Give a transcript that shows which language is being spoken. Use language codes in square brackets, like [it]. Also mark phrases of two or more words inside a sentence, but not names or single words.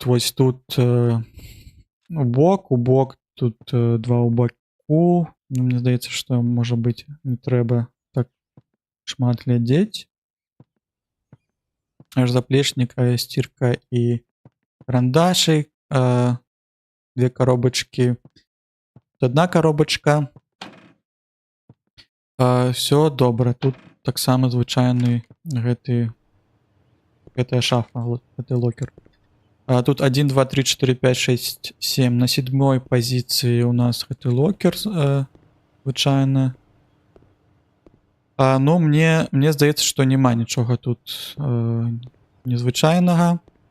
[be] Вось тут у бок, тут два ў баку. Ну, мне здаецца, што, можа быць, не трэба так шмат глядзець. Аж заплечнік, сцірка і карандашы. [ru] 2 коробочки. Одна коробочка. [uk] Все добра. [be] Тут таксама звычайны гэтая шафа, гэты локер. Тут 1, 2, 3, 4, 5, 6, 7. На 7-й позіцыі у нас гэты локер звычайна. Ну, мне здаецца, што няма нічога тут незвычайнага.